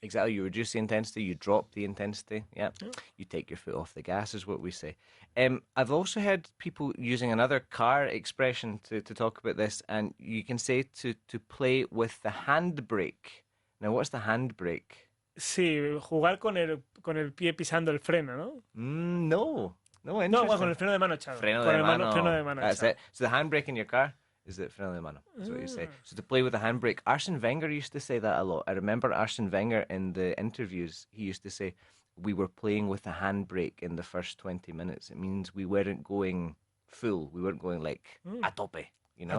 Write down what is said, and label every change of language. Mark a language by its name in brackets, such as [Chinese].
[English] Exactly, you reduce the intensity, you drop the intensity. Yeah, you take your foot off the gas is what we say. I've also heard people using another car expression to talk about this, and you can say to play with the handbrake. Now, what's the handbrake? [Spanish] Sí, jugar con el pie pisando el freno, ¿no? [English] No, interesting. [Spanish] No, con el freno de mano echado. Freno de mano. [English] That's it. So the handbrake in your car is the [Spanish] freno de mano. [English] That's what you say. So to play with the handbrake, Arsene Wenger used to say that a lot. I remember Arsene Wenger in the interviews, he used to say, we were playing with the handbrake in the first 20 minutes. It means we weren't going full. We weren't going like [Spanish] a tope, [English] you know?